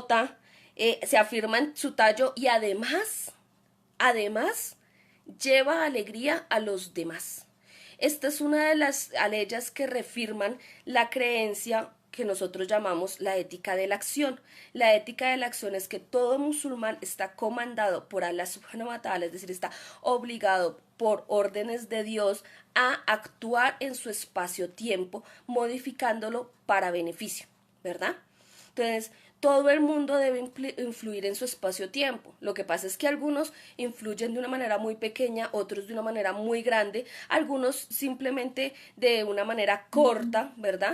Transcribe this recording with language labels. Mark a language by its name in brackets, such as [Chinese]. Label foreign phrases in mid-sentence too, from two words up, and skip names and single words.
[Spanish] Brota, se afirma en su tallo y además, lleva alegría a los demás. Esta es una de las aleyas que reafirman la creencia que nosotros llamamos la ética de la acción. La ética de la acción es que todo musulmán está comandado por Allah [Arabic] سبحانه وتعالى, [Spanish] es decir, está obligado por órdenes de Dios a actuar en su espacio-tiempo, modificándolo para beneficio, ¿verdad? Entonces, todo el mundo debe influir en su espacio-tiempo. Lo que pasa es que algunos influyen de una manera muy pequeña, otros de una manera muy grande, algunos simplemente de una manera corta, ¿verdad?